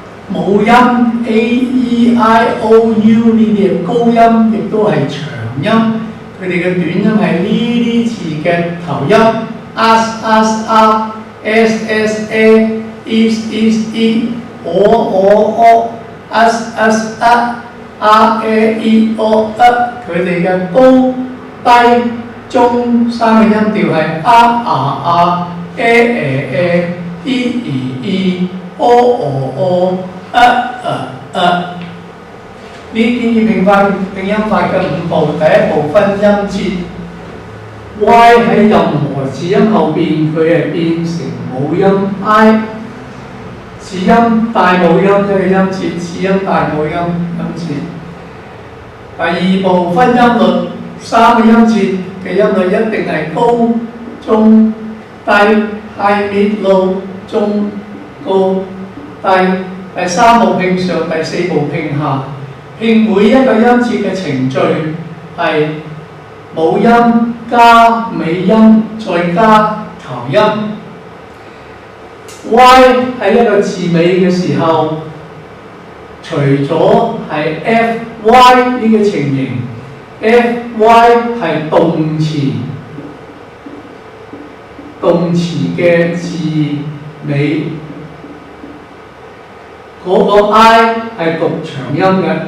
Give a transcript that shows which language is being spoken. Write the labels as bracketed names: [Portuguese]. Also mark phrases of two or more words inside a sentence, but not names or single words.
[Cantonese] 母音 A E I O U 呢啲係高音，亦都係長音。佢哋嘅短音係呢啲字嘅頭音 as s a is e o as a e o 佢哋嘅高低中三個音調係 e o 呢啲拼音法嘅5步，第一步分音節 Y 喺任何字音後邊，佢係變成母音 I， 次音大母音嘅音節，次音大母音音節。第二步分音律，三個音節嘅音律一定係高、中、低 ， [English] high、mid、low、 [Cantonese] 中、高、低。第三步拼上，第四步拼下。拼每一個音節嘅程序係母音加尾音再加頭音。Y 喺一個字尾嘅時候，除咗係 FY 呢個情形 ，FY 係動詞嘅字尾，嗰個 I 係讀長音嘅。